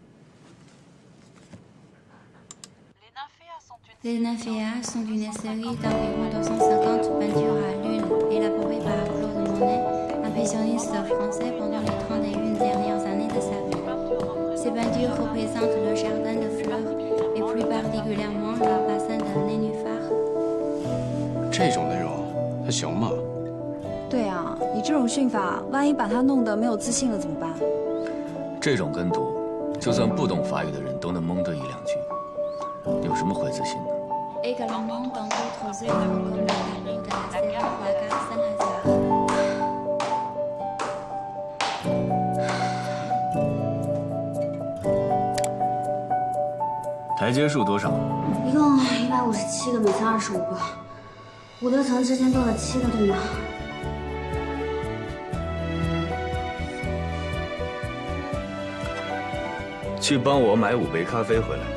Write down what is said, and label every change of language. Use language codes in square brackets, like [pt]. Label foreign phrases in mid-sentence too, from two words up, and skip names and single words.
[fr] Les nymphéas sont une série d'environ 250 peintures à l'huile élaborées par Claude Monet, impressionniste français pendant les 31 dernières années de sa vie. Ces peintures représentent le jardin de fleurs et plus particulièrement le bassin de nénuphars. [zh] 这种内容还行吗？对啊，你这种训法，万一把他弄得没有自信了怎么办？这种跟读，就算不懂法语的人都能蒙得1-2句，有什么会自信的？ [fr] Également dans d'autres œuvres comme le tableau de la série Wagner Saint-Lazare. [zh] 台阶数多少？一共157个，每层25个。5楼层之前多了7个，对吗？去帮我买5杯咖啡回来。